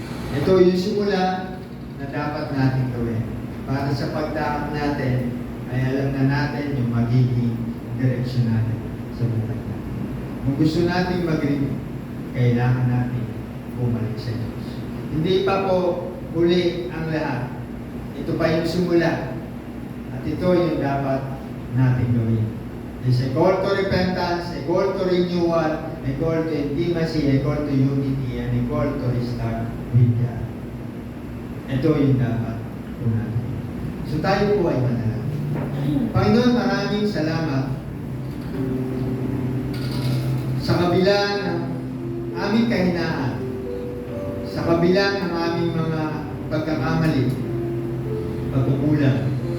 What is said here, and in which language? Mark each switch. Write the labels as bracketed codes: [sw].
[tl] Ito yung simula na dapat natin gawin. Para sa pagdaang natin, ay alam na natin yung magiging direksyon natin sa buhay natin. Kung gusto natin mag-renew, kailangan natin bumalik sa Diyos. Hindi pa po huli ang lahat. Ito pa yung simula. At ito yung dapat natin gawin. [en] It's a call to repentance, a call to renewal, a call to intimacy, a call to unity, and a call to restart with God. [tl] Ito yung dapat po natin. So tayo po ay manalangin. Panginoon, maraming salamat sa kabila ng aming kahinaan, sa kabila ng aming mga pagkakamali, pagkukulang,